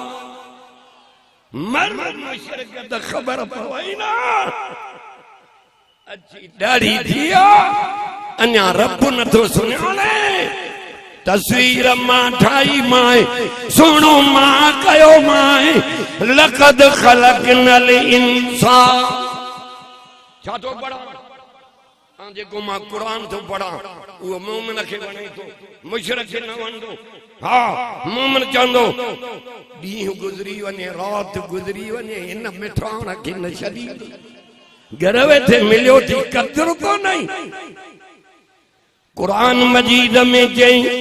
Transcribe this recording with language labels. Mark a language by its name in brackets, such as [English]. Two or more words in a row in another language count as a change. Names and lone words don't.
[Sindhi] मर मुशरिक त ख़बर पवई न अची ॾाढी थी अञा रब नथो सुञाणे। तस्वीर मां ठाही माए सुणो मां कयो माए [Arabic] لقد خلقنا الإنسان. [Sindhi] छा थो पढ़ा जेको मां क़ुरान तो पढ़ा वो मोमिन खे वणे तो मुशरिक खे न वणंदो हाँ मोमिन चवंदो ॾींहुं गुज़री वञे रात गुज़री वञे इन मिठाण खे न छॾी घर वेठे मिलियो थी क़दुर कोन क़ुरान मजीद में चई